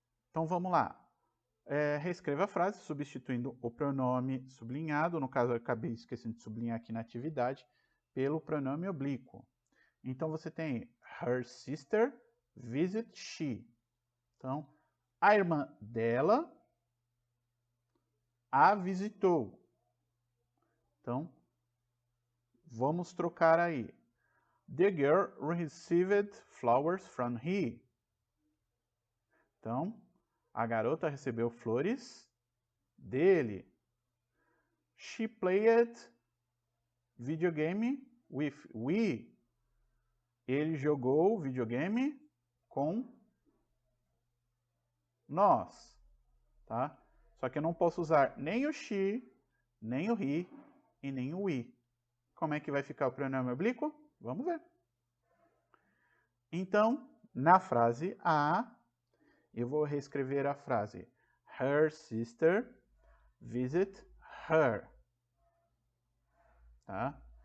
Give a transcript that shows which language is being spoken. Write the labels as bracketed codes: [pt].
[pt] Então vamos lá. Reescreva a frase substituindo o pronome sublinhado, no caso eu acabei esquecendo de sublinhar aqui na atividade, pelo pronome oblíquo. Então você tem [en] her sister visit she. [pt] Então, a irmã dela a visitou. Então, vamos trocar aí. [en] The girl received flowers from he. [pt] Então, a garota recebeu flores dele. [en] She played video game with we. [pt] Ele jogou videogame com nós, tá? Só que eu não posso usar nem o she, nem o he e nem o we. Como é que vai ficar o pronome oblíquo? Vamos ver. Então, na frase A, eu vou reescrever a frase [en] her sister visit her. [pt] Tá?